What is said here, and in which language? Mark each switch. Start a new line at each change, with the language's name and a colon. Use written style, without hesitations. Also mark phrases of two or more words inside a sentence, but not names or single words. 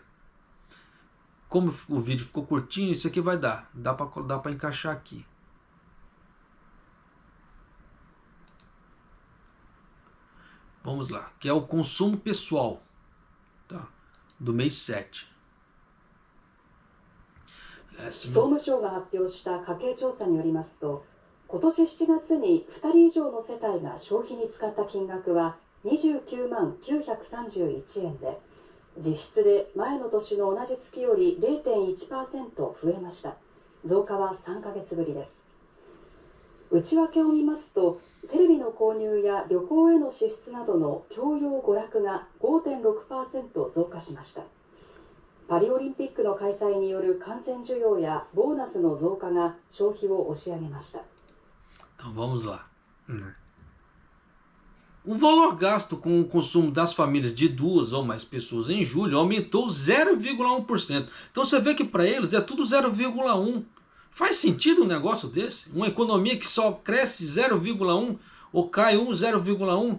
Portuguese: Como o vídeo ficou curtinho, isso aqui vai dar. Dá para encaixar aqui. Vamos lá, que é o consumo pessoal, tá? Do mês 7.
Japanese: 総務省が発表した家計調査によりますと、今年7月に2人以上の世帯が消費に使った金額は29万931円で、実質で前の年の同じ月より 0.1% 増えました。増加は3ヶ月ぶりです。内訳を見ますと、テレビの購入や旅行への支出などの教養娯楽が 5.6% 増加しました。パリオリンピックの開催による観戦需要やボーナスの増加が消費を押し上げました。
Portuguese: Então vamos lá. O valor gasto com o consumo das famílias de 2 ou mais pessoas em julho aumentou 0,1%. Então você vê que para eles é tudo 0,1%. Faz sentido um negócio desse? Uma economia que só cresce 0,1% ou cai 0,1%?